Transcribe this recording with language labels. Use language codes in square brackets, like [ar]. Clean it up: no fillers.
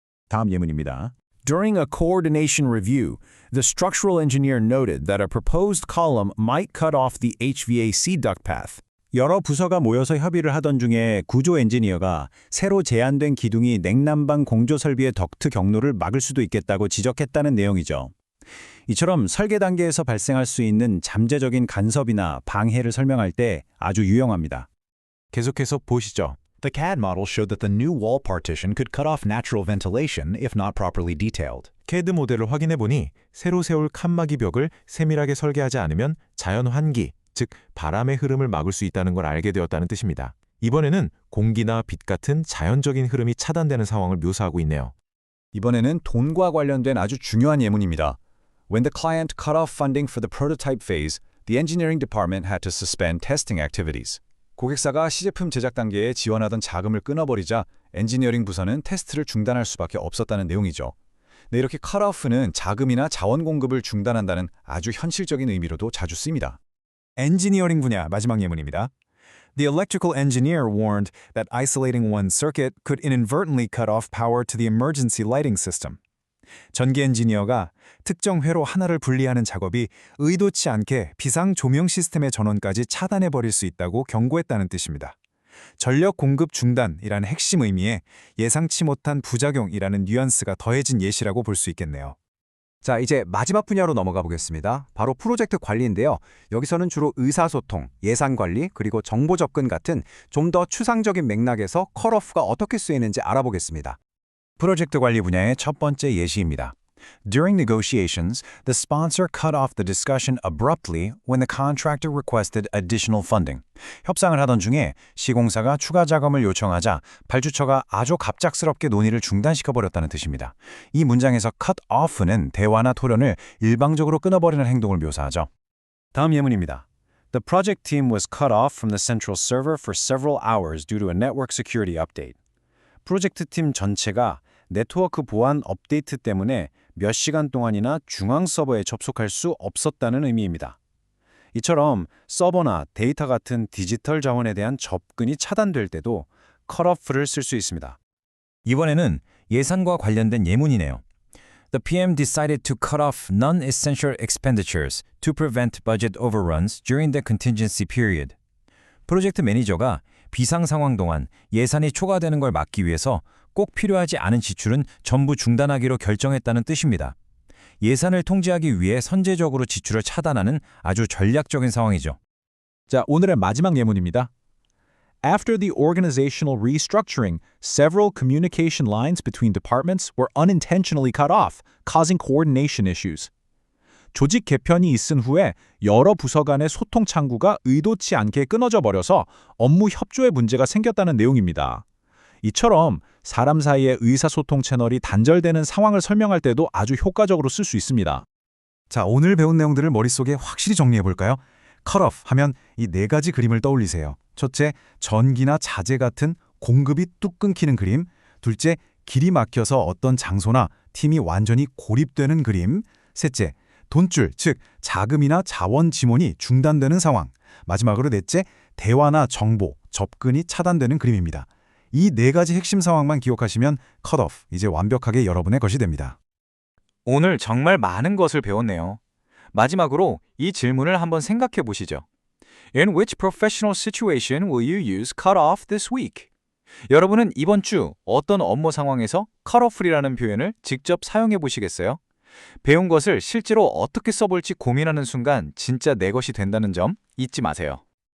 [ko] 다음 예문입니다. [en] During a coordination review, the structural engineer noted that a proposed column might cut off the HVAC duct path. [ko] 여러 부서가 모여서 협의를 하던 중에 구조 엔지니어가 새로 제안된 기둥이 냉난방 공조 설비의 덕트 경로를 막을 수도 있겠다고 지적했다는 내용이죠. 이처럼 설계 단계에서 발생할 수 있는 잠재적인 간섭이나 방해를 설명할 때 아주 유용합니다. 계속해서 보시죠. [en] The CAD model showed that the new wall partition could cut off natural ventilation if not properly detailed. [ko] CAD 모델을 확인해보니 새로 세울 칸막이 벽을 세밀하게 설계하지 않으면 자연 환기, 즉 바람의 흐름을 막을 수 있다는 걸 알게 되었다는 뜻입니다. 이번에는 공기나 빛 같은 자연적인 흐름이 차단되는 상황을 묘사하고 있네요. 이번에는 돈과 관련된 아주 중요한 예문입니다. [en] When the client cut off funding for the prototype phase, the engineering department had to suspend testing activities. [ko] 고객사가 시제품 제작 단계에 지원하던 자금을 끊어버리자 엔지니어링 부서는 테스트를 중단할 수밖에 없었다는 내용이죠. 네, 이렇게 cut-off는 자금이나 자원 공급을 중단한다는 아주 현실적인 의미로도 자주 쓰입니다. 엔지니어링 분야 마지막 예문입니다. [en] The electrical engineer warned that isolating one circuit could inadvertently cut off power to the emergency lighting system. [ko] 전기 엔지니어가 특정 회로 하나를 분리하는 작업이 의도치 않게 비상 조명 시스템의 전원까지 차단해 버릴 수 있다고 경고했다는 뜻입니다. 전력 공급 중단이라는 핵심 의미에 예상치 못한 부작용이라는 뉘앙스가 더해진 예시라고 볼 수 있겠네요. 자, 이제 마지막 분야로 넘어가 보겠습니다. 바로 프로젝트 관리인데요. 여기서는 주로 의사소통, 예산 관리, 그리고 정보 접근 같은 좀 더 추상적인 맥락에서 컷오프가 어떻게 쓰이는지 알아보겠습니다. 프로젝트 관리 분야의 첫 번째 예시입니다. [en] During negotiations, the sponsor cut off the discussion abruptly when the contractor requested additional funding. [ko] 협상을 하던 중에 시공사가 추가 자금을 요청하자 발주처가 아주 갑작스럽게 논의를 중단시켜버렸다는 뜻입니다. 이 문장에서 cut off는 대화나 토론을 일방적으로 끊어버리는 행동을 묘사하죠. 다음 예문입니다. [en] The project team was cut off from the central server for several hours due to a network security update. [ko] 프로젝트 팀 전체가 네트워크 보안 업데이트 때문에 몇 시간 동안이나 중앙 서버에 접속할 수 없었다는 의미입니다. 이처럼 서버나 데이터 같은 디지털 자원에 대한 접근이 차단될 때도 컷오프를 쓸 수 있습니다. 이번에는 예산과 관련된 예문이네요. [en] The PM decided to cut off non-essential expenditures to prevent budget overruns during the contingency period. [ko] 프로젝트 매니저가 비상 상황 동안 예산이 초과되는 걸 막기 위해서 꼭 필요하지 않은 지출은 전부 중단하기로 결정했다는 뜻입니다. 예산을 통제하기 위해 선제적으로 지출을 차단하는 아주 전략적인 상황이죠. 자, 오늘의 마지막 예문입니다. [en] After the organizational restructuring, several communication lines between departments were unintentionally cut off, causing coordination issues. [ko] 조직 개편이 있은 후에 여러 부서 간의 소통 창구가 의도치 않게 끊어져 버려서 업무 협조에 문제가 생겼다는 내용입니다. 이처럼 사람 사이의 의사소통 채널이 단절되는 상황을 설명할 때도 아주 효과적으로 쓸 수 있습니다. 자, 오늘 배운 내용들을 머릿속에 확실히 정리해 볼까요? 컷오프 하면 이 네 가지 그림을 떠올리세요. 첫째, 전기나 자재 같은 공급이 뚝 끊기는 그림. 둘째, 길이 막혀서 어떤 장소나 팀이 완전히 고립되는 그림. 셋째, 돈줄, 즉 자금이나 자원 지원이 중단되는 상황. 마지막으로 넷째, 대화나 정보, 접근이 차단되는 그림입니다. 이 네 가지 핵심 상황만 기억하시면 컷오프 이제 완벽하게 여러분의 것이 됩니다. 오늘 정말 많은 것을 배웠네요. 마지막으로 이 질문을 한번 생각해 보시죠. [en] In which professional situation will you use cut off this week? [ko] 여러분은 이번 주 어떤 업무 상황에서 cut off이라는 표현을 직접 사용해 보시겠어요? 배운 것을 실제로 어떻게 써볼지 고민하는 순간 진짜 내 것이 된다는 점 잊지 마세요.